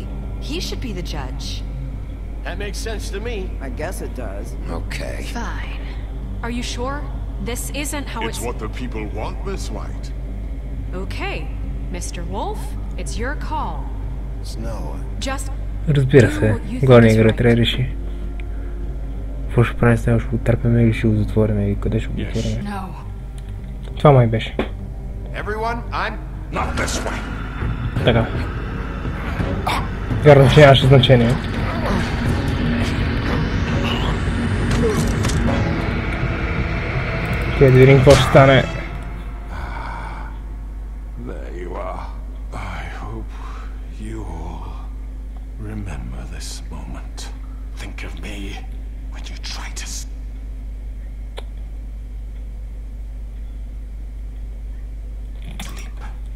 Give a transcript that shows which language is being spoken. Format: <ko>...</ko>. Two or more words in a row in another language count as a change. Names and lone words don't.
<en>He should be the judge. That makes sense to me. I guess it does. Okay. Fine. Are you sure? This isn't how It's what the people want, Miss White. Okay. Mr. Wolf, it's your call. Snow. Just</en> <bg>Разбира се, главният герой трябва да реши. Какво ще правим с него? Ще го търпеме или ще го затворим или къде ще го затворим? Това май беше.</bg> <en>Everyone, I'm not this way.</en> <bg>Така. Вярно, че нямаше значение. Ще да видим какво ще стане.</bg> <en>There you are. I hope you all remember this moment. Think of me when you try to... sleep.</en>